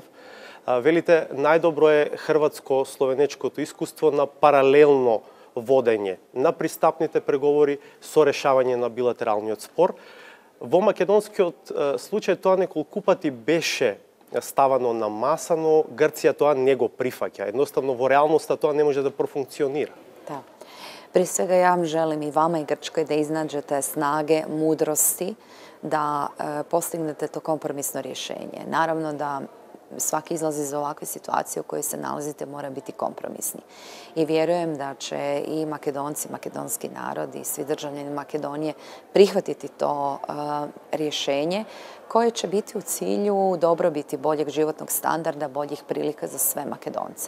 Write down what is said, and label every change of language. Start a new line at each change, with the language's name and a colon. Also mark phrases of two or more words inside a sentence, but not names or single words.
Macedonian: Велите, најдобро е хрватско-словенечкото искуство на паралелно водење на пристапните преговори со решавање на билатералниот спор. Во македонскиот случај тоа неколку пати беше ставано на маса, но Грција тоа не го прифаќа. Едноставно во реалноста тоа не може да профункционира.
Croatian: Da. Prije svega ja vam želim i vama i Grčkoj da iznađete snage, mudrosti, da postignete to kompromisno rješenje. Naravno da svaki izlaz iz ovakve situacije u kojoj se nalazite mora biti kompromisni. I vjerujem da će i Makedonci, makedonski narod i svi državljani Makedonije prihvatiti to rješenje koje će biti u cilju dobrobiti boljeg životnog standarda, boljih prilika za sve Makedonce.